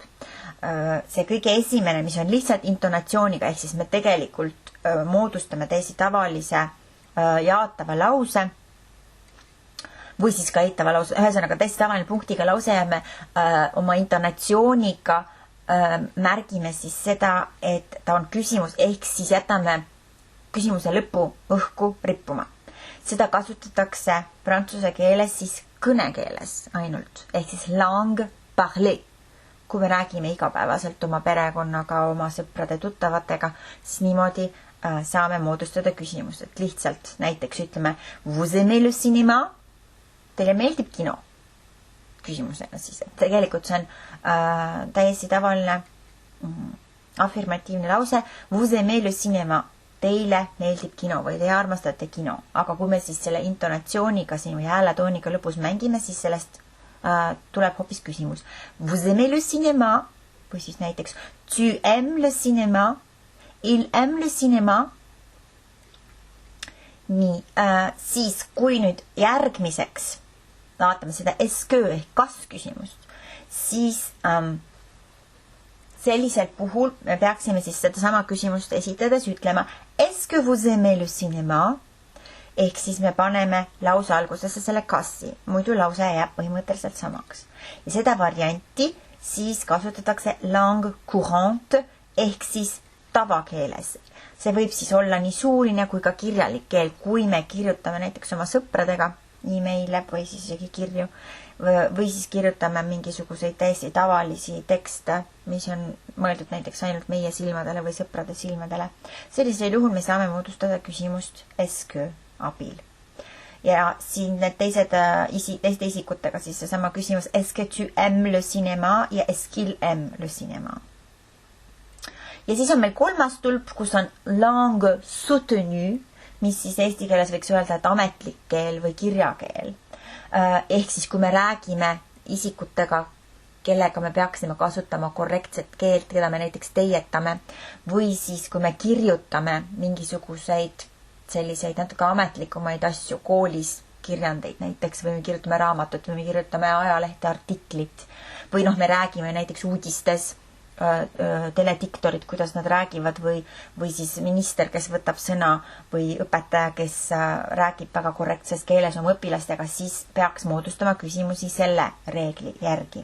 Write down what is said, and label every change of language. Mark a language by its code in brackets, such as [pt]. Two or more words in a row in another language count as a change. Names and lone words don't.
[et] See kõige esimene, mis on lihtsalt intonatsiooniga, ehk siis me tegelikult moodustame täiesti tavalise jaatava lause või siis ka eitava lause, ühesõnaga täiesti tavaline punktiga lause ja me oma intonatsiooniga märgime siis seda, et ta on küsimus, ehk siis jätame küsimuse lõpu õhku rippuma. Seda kasutatakse prantsuse keeles siis kõnekeeles ainult, ehk siis [fr] langue parlée. [et] Kui me räägime igapäevaselt oma perekonnaga, oma sõprade tuttavatega, siis niimoodi saame moodustada küsimust, et lihtsalt näiteks ütleme [fr] vous aimez le cinéma? [et] Teile meeldib kino? Küsimusena siis, et tegelikult see on täiesti tavaline afirmatiivne lause. [fr] Vous aimez le cinéma. [et] Teile meeldib kino või te armastate kino. Aga kui me siis selle intonatsiooniga siin või hääletooniga lõpus mängime, siis sellest tuleb hoopis küsimus. [fr] Vous aimez le cinéma? [et] Või siis näiteks [fr] tu aimes le cinéma? Il aime le cinéma? [et] Nii, siis kui nüüd järgmiseks vaatame seda est-ce ehk kas küsimust, siis sellisel puhul me peaksime siis seda sama küsimust esitades ütlema [fr] est-ce que vous aimez le cinéma? [et] Ehk siis me paneme lause algusesse selle kassi, muidu lause jääb põhimõtteliselt samaks. Ja seda varianti siis kasutatakse [fr] langue courante [et] ehk siis tavakeeles. See võib siis olla nii suuline kui ka kirjalik keel, kui me kirjutame näiteks oma sõpradega e-maile või siis isegi kirju või siis kirjutame mingisuguseid täiesti tavalisi tekste, mis on mõeldud näiteks ainult meie silmadele või sõprade silmadele. Sellisel juhul me saame moodustada küsimust [fr] est-ce que [et] abil. Ja siin need teiste isikutega siis seesama küsimus [fr] est-ce que tu aimes le cinéma [et] ja [fr] est-ce qu'il aime le cinéma. [et] Ja siis on meil 3. tulp, kus on [fr] langue soutenue, [et] mis siis eesti keeles võiks öelda, et ametlik keel või kirjakeel. Ehk siis kui me räägime isikutega, kellega me peaksime kasutama korrektset keelt, keda me näiteks teietame, või siis kui me kirjutame mingisuguseid selliseid natuke ametlikumaid asju koolis kirjandeid näiteks või me kirjutame raamatut või me kirjutame ajalehte artiklit või noh, me räägime näiteks uudistes telediktorid, kuidas nad räägivad või siis minister, kes võtab sõna või õpetaja, kes räägib väga korrektses keeles oma õpilastega, siis peaks moodustama küsimusi selle reegli järgi.